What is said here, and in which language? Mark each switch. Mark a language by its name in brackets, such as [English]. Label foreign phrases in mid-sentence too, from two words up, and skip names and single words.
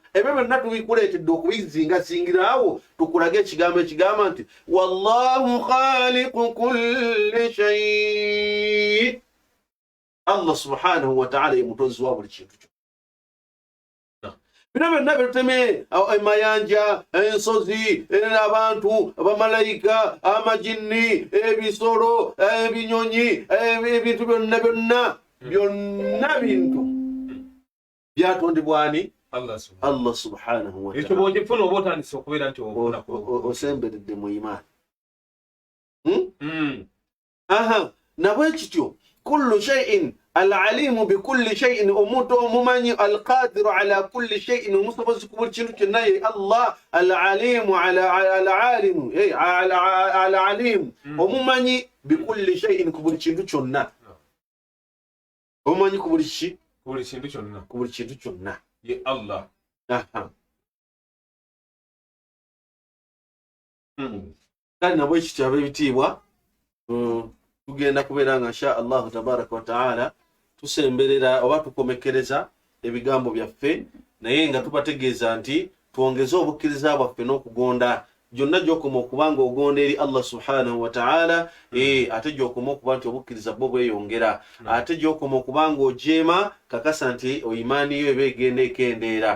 [Ganda] Ebyo byonna tubikuleetedde okubizingazingirawo tukulage ekigambo ekigamba nti [Arabic] والله خالق كل شيء'. الله سبحانه وتعالى [Ganda] ye mutonzi wa buli kintu kyonna. Bino byonna biteme amayanja, ensozi, abantu, abamalayika, amajinni, ebisolo, ebinyonyi, ebintu byonna bintu byatondebwa ani? [Arabic] الله سبحانه وتعالى. [Ganda] Ekyo bw'ogifuna oba otandise okubeera nti osemberedde mu imaani. Aha, nabwe kityo [Arabic] كل شيء العليم بكل شيء, [Ganda] omuntu omumanyi [Arabic] القادر على كل شيء, [Ganda] omusobozi ku buli kintu kyonna ye Allah. [Arabic] العليم العليم العليم, omumanyi بكل شيء, [Ganda] ku buli kintu kyonna. Omumanyi ku buli kintu kyonna, ku buli kintu kyonna ye Allah. Aha. Kale nabwe kityo ab'ebitiibwa tugenda kubeera nga [Arabic] إن شاء الله تبارك وتعالى [Ganda] tusemberera oba tukomekereza ebigambo byaffe, naye nga tubategeeza nti twongeze obukkiriza bwaffe n'okugonda gyonna gy'okoma okuba nga ogonda eri [Arabic] الله سبحانه وتعالى, [Ganda] ate gy'okoma okuba nti obukkiriza bwo bweyongera, ate gy'okoma okuba nga ojeema kakasa nti imaani yo eba egenda ekendeera.